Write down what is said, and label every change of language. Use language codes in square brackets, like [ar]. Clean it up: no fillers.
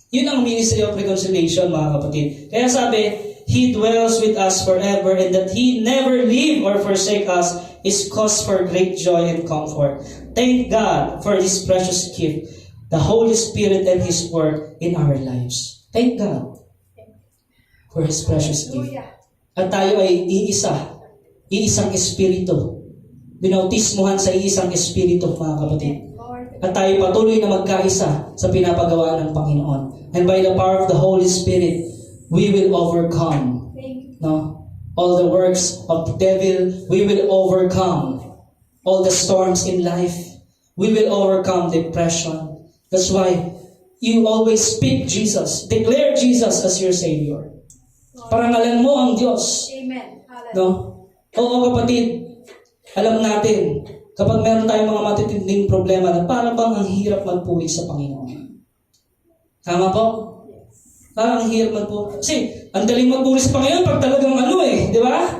[tl] Yun ang ministry of reconciliation, mga kapatid. Kaya sabi, [en] He dwells with us forever, and that He never leave or forsake us is cause for great joy and comfort. Thank God for His precious gift, the Holy Spirit and His work in our lives. Thank God for His precious gift. Hallelujah. [tl] At tayo ay iisang espiritu. Binautismuhan sa iisang espiritu, mga kapatid. [en] Lord. [tl] At tayo patuloy na magkaisa sa pinapagawa ng Panginoon. [en] And by the power of the Holy Spirit, we will overcome, Thank you. no, all the works of the devil. We will overcome all the storms in life. We will overcome depression. That's why you always speak Jesus. Declare Jesus as your Savior. [tl] Parangalan mo ang Diyos. Amen. Hallelujah. No? Oo, kapatid, alam natin, kapag meron tayong mga matitinding problema na parang bang ang hirap magpuri sa Panginoon. Tama po? Parang ang hirap magpuri. Kasi, ang daling magpuri sa Panginoon pag talagang di ba?